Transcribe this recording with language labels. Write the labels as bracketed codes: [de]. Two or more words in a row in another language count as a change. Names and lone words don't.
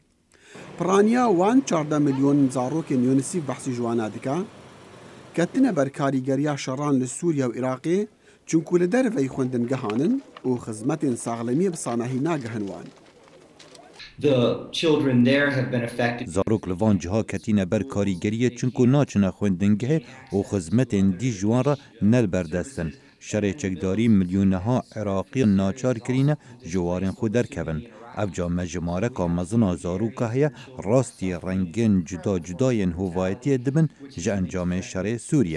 [ku] پڕانیا وان 14 ملیۆن زارۆکین یونیسیف بەحسی جوانە دکە کەتنە بەر کاریگەریە شەڕان لە سووریا و عێراقی چونکو لە دەرەوەی خوێندنگەهانن و خزمەتێن ساغلەمیە بسانەهی ناگەهنوان. زارۆک li van ciha ketîne ber karîgeriyê çunku naçine xwendingehê û xizmetên dî ji wan re nelberdestin. Şerê çekdarî milyûneha Iraqîyan naçar kirîne ji warên xwe derkevin. Ev ca mejmareka mezina zarûka heye rastî rengên cuda cudayên hovayetiyê dibin ji encamê şerê Sûriye.